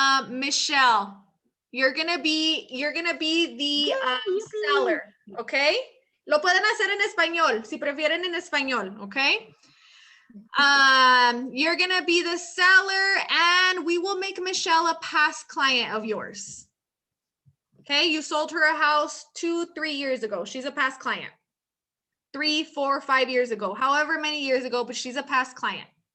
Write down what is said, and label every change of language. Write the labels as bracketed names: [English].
[English] Michelle, you're gonna be the seller, okay? [Spanish] Lo pueden hacer en español, si prefieren en español, okay? [English] You're gonna be the seller and we will make Michelle a past client of yours. Okay, you sold her a house 2-3 years ago. She's a past client. 3, 4, 5 years ago, however many years ago, but she's a past client.